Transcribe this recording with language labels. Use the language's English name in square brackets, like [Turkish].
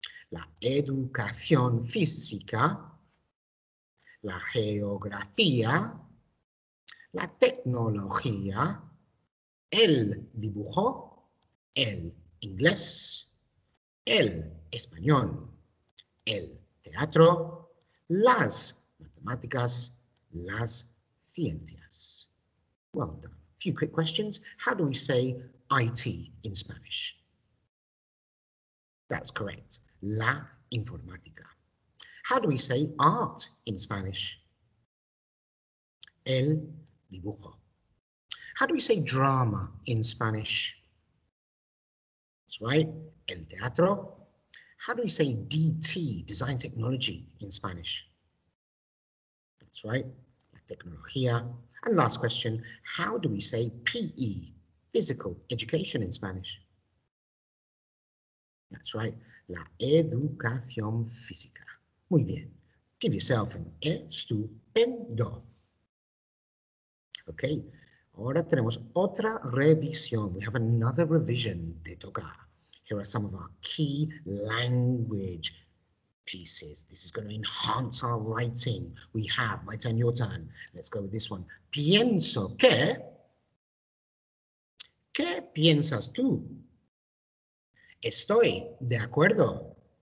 [Spanish] la educación física, la geografía, la tecnología, el dibujo, el inglés, el español, el teatro, las matemáticas, las ciencias. [English] Well done. A few quick questions. How do we say IT in Spanish? That's correct. La informática. How do we say art in Spanish? El dibujo. How do we say drama in Spanish? That's right, el teatro. How do we say DT, design technology, in Spanish? That's right, la tecnología. And last question, how do we say PE, physical education, in Spanish? That's right, [Spanish] la educación física. Muy bien. [English] Give yourself an estupendo. [Spanish] Okay, ahora tenemos otra revisión. [English] We have another revision de tocar. Here are some of our key language pieces. This is going to enhance our writing. We have, my turn, your turn. Let's go with this one. [Spanish] Pienso que. ¿Qué piensas tú? Estoy de acuerdo.